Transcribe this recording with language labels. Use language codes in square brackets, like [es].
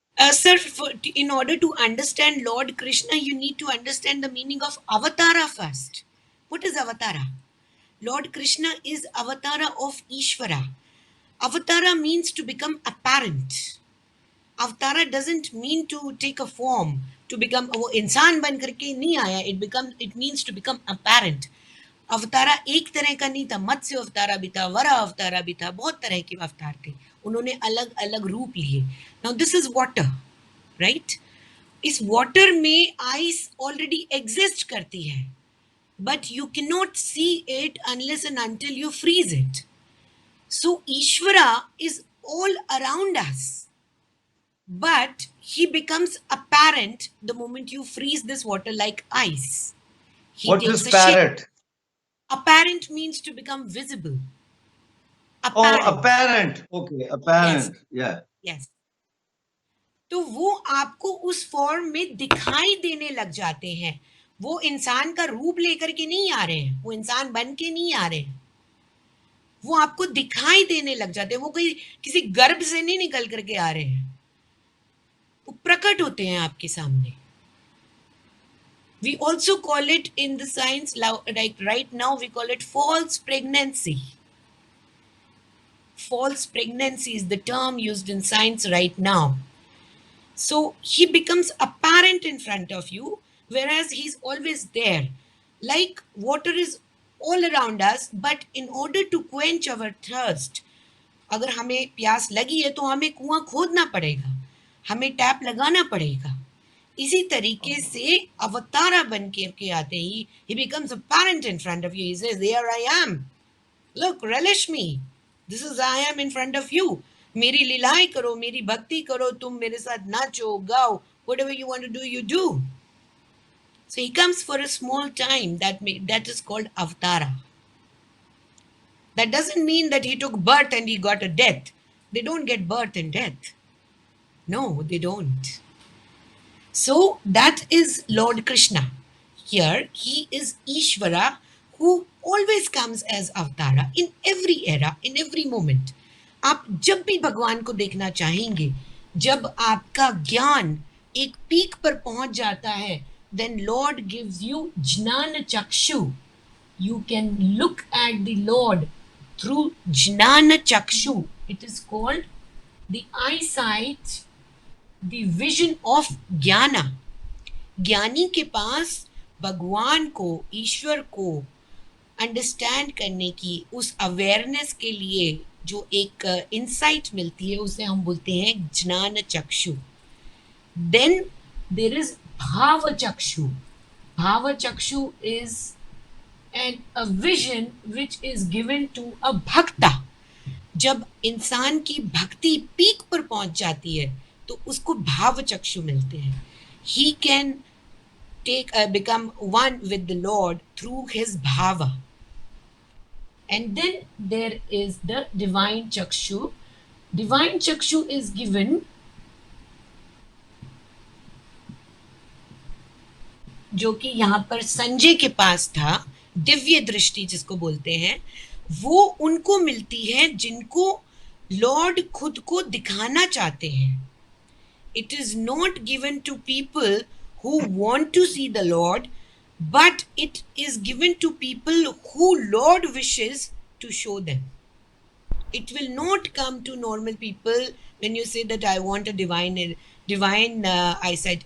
[en] Sir, in order to understand Lord Krishna, you need to understand the meaning of avatara first. What is avatara? Lord Krishna is avatara of Ishvara. Avatara means to become apparent. Avatara doesn't mean to take a form, to become [hi] वो इंसान बन करके नहीं आया. [en] It means to become apparent. [hi] अवतारा एक तरह का नहीं था, मत्स्य अवतारा भी था, वरा अवतारा भी था, बहुत तरह के अवतार थे, उन्होंने अलग अलग रूप लिए. [en] Now this is water, right? इस water में ice already exist [hi] करती है, [en] But you can not see it unless and until you freeze it. So Ishwara is all around us, but he becomes apparent the moment you freeze this water like ice. What is parrot? Apparent means to become visible. Apparent. Oh, apparent. Okay, apparent. Yes. Yeah. Yes. [hi] तो वो आपको उस form में दिखाई देने लग जाते हैं. वो इंसान का रूप लेकर के नहीं आ रहे हैं, वो इंसान बन के नहीं आ रहे हैं, वो आपको दिखाई देने लग जाते हैं. वो कोई किसी गर्भ से नहीं निकल करके आ रहे हैं, वो प्रकट होते हैं आपके सामने. [en] We also call it in the science, like right now we call it false pregnancy. False pregnancy is the term used in science right now. So he becomes apparent in front of you, whereas he's always there. Like water is all around us, but in order to quench our thirst, [hi] अगर हमें प्यास लगी है तो हमें कुआं खोदना पड़ेगा, हमें टैप लगाना पड़ेगा. इसी तरीके से अवतारा बन के आते ही [en] he becomes apparent in front of you. He says, here I am, look, relish me, this is I am in front of you. [hi] मेरी लीलाएं करो, मेरी भक्ति करो, तुम मेरे साथ नाचो, गाओ, [en] whatever you want to do, you do. So he comes for a small time. That is called Avatara. That doesn't mean that he took birth and he got a death. They don't get birth and death. No, they don't. So that is Lord Krishna. Here he is Ishvara, who always comes as Avatara in every era, in every moment. [hi] आप जब भी भगवान को देखना चाहेंगे, जब आपका ज्ञान एक पीक पर पहुंच जाता है, [en] then Lord gives you Jnana Chakshu. You can look at the Lord through Jnana Chakshu. It is called the eyesight, the vision of jnana. [hi] ज्ञानी के पास भगवान को, ईश्वर को अंडरस्टैंड करने की, उस अवेयरनेस के लिए जो एक इंसाइट मिलती है, उसे हम बोलते हैं ज्ञान चक्षु. [en] Then there is bhav chakshu. Bhav chakshu is a vision which is given to a bhakta. [hi] जब इंसान की भक्ति पीक पर पहुंच जाती है तो उसको भाव चक्षु मिलते हैं. [en] He can become one with the Lord through his bhava. And then there is the divine chakshu. Divine chakshu is given [hi] जो कि यहाँ पर संजय के पास था. दिव्य दृष्टि जिसको बोलते हैं, वो उनको मिलती है जिनको लॉर्ड खुद को दिखाना चाहते हैं. [en] It is not given to people who want to see the Lord, but it is given to people who Lord wishes to show them. It will not come to normal people when you say that I want a divine eyesight.